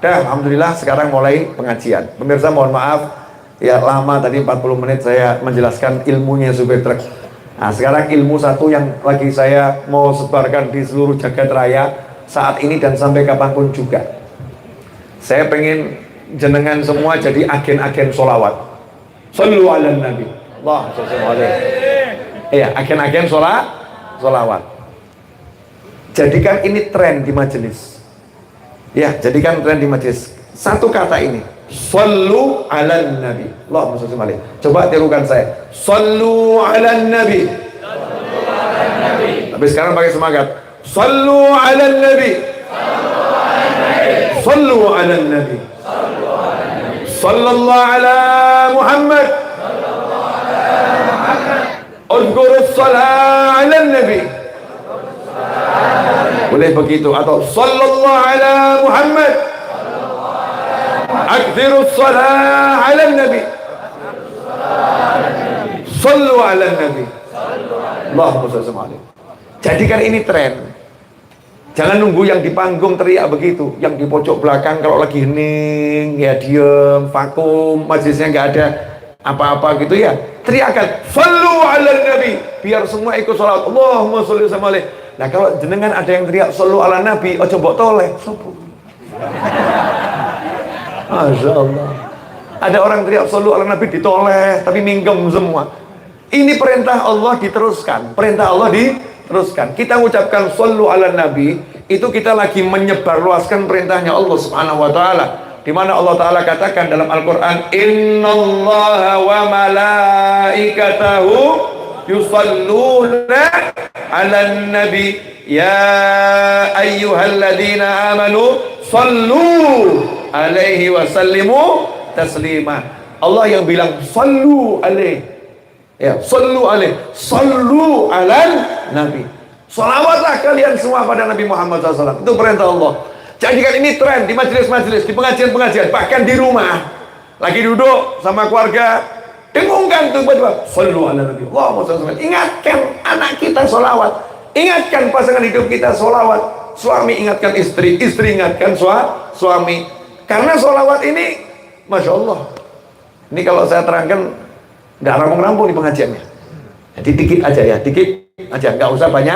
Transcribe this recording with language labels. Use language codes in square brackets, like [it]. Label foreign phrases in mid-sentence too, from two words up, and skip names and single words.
[id] Dah, alhamdulillah sekarang mulai pengajian. Pemirsa mohon maaf ya, lama tadi 40 menit saya menjelaskan ilmunya supir truk. Nah, sekarang ilmu satu yang lagi saya mau sebarkan di seluruh jagat raya saat ini dan sampai kapanpun juga. Saya pengen jenengan semua jadi agen-agen sholawat. [ar] صلوا على النبي. الله صلى الله عليه. [id] Iya, agen-agen sholawat. Jadikan ini tren di majelis. Ya, jadikan tren di majelis. Satu kata ini, [ar] صلوا على النبي. اللهم صل عليه. [id] Coba tirukan saya. [ar] صلوا على النبي. [id] Tapi sekarang pakai semangat. [ar] صلوا على النبي. صلوا على النبي. صلى الله على محمد. اذكروا الصلاة على النبي. [id] Boleh begitu atau [ar] صلى الله على محمد. أكثروا الصلاة على النبي. صلوا على النبي. اللهم صل عليه. [id] Jadikan ini tren. Jangan nunggu yang di panggung teriak begitu, yang di pojok belakang kalau lagi hening ya diem, vakum, majelisnya nggak ada apa-apa gitu ya, teriakan [ar] صلوا على النبي [id] biar semua ikut salat. [ar] اللهم صل عليه. [id] Nah, kalau jenengan ada yang teriak [ar] صلوا على النبي, [jv] ojo mbok toleh. [ar] ما شاء الله. [id] Ada orang teriak [ar] صلوا على النبي [id] ditoleh tapi minggem semua. Ini perintah Allah diteruskan, perintah Allah diteruskan. Kita mengucapkan [ar] صلوا على النبي, [id] itu kita lagi menyebarluaskan perintahnya Allah [ar] سبحانه وتعالى. [id] Di mana Allah taala katakan dalam Al-Qur'an, [ar] "إن الله وملائكته يصلون على النبي يا أيها الذين آمنوا صلوا عليه وسلموا تسليما." [id] Allah yang bilang [ar] صلوا عليه. Ya, صلوا عليه، صلوا على النبي. [id] Salawatlah kalian semua pada Nabi Muhammad SAW. Itu perintah Allah. Jadikan ini tren di majelis-majelis, di pengajian-pengajian, bahkan di rumah. Lagi duduk sama keluarga, dengungkan tuh tiba-tiba, [ar] صلوا على النبي. اللهم صل عليه. [id] Ingatkan anak kita sholawat. Ingatkan pasangan hidup kita sholawat. Suami ingatkan istri, istri ingatkan suami. Karena sholawat ini, [ar] ما شاء الله. [id] Ini kalau saya terangkan nggak rampung-rampung di pengajiannya. Jadi dikit aja ya, dikit aja, nggak usah banyak.